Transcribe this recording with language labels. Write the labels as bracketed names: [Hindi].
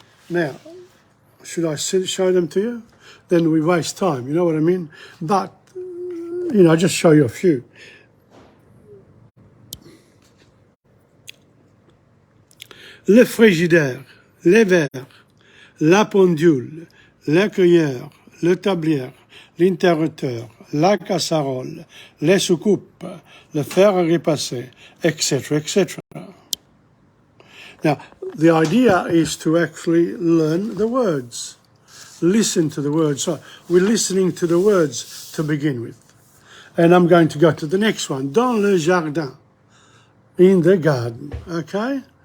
[English] Now, should I show them to you? Then we waste time, you know what I mean? But, I'll just show you a few. [French] le frigidaire, les verres, la pendule, le cueilleur, le tablier, l'interrupteur, la casserole, les soucoupes, le fer à repasser, etc., etc. [English] Now, the idea is to actually learn the words. Listen to the words. So we're listening to the words to begin with. And I'm going to go to the next one. [French] Dans le jardin. [English] In the garden. Okay?